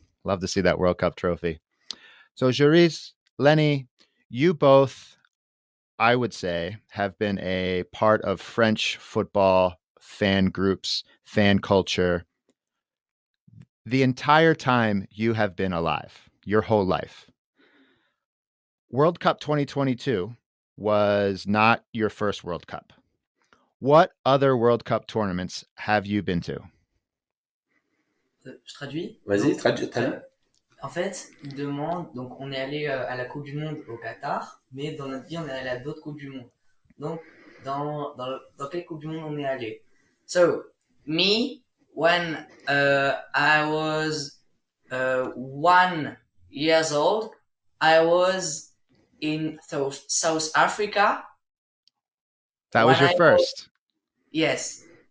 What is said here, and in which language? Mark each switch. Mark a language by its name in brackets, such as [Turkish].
[English] Love to see that World Cup trophy. So Joris, Lennie, you both, I would say, have been a part of French football fan groups, fan culture, the entire time you have been alive, your whole life. World Cup 2022 was not your first World Cup. What other World Cup tournaments have you been to? [French] Je traduis. Vas-y, traduis. En fait, il demande, donc on est allé à la Coupe du Monde au Qatar, mais dans notre vie, on est allé à d'autres Coupes du Monde. Donc, dans quelle Coupe du Monde on est allé? [English] So, me, when I was 1 year old, I was in South Africa. That was your first? Yes.